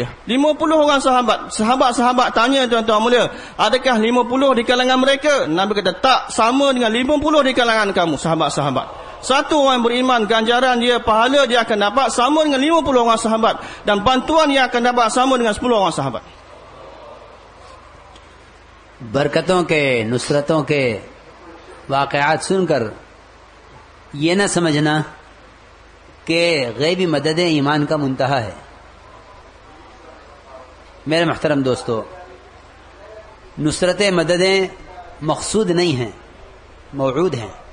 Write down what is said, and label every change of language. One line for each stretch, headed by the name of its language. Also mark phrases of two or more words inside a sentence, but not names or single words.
Malay: 50 orang sahabat tanya, tuan-tuan mulia, adakah 50 di kalangan mereka? Nabi kata tak, sama dengan 50 di kalangan kamu, sahabat-sahabat. Satu orang beriman, ganjaran dia, pahala dia akan dapat sama dengan 50 orang sahabat, dan bantuan yang akan dapat sama dengan 10 orang sahabat.
Hindi: बरकतों के, नुसरतों के वाक़यात सुनकर ये न समझना कि गैबी मदद ईमान का मुंतहा है। मेरे मुहतरम दोस्तों, नुसरत मददें मकसूद नहीं हैं, मौजूद हैं।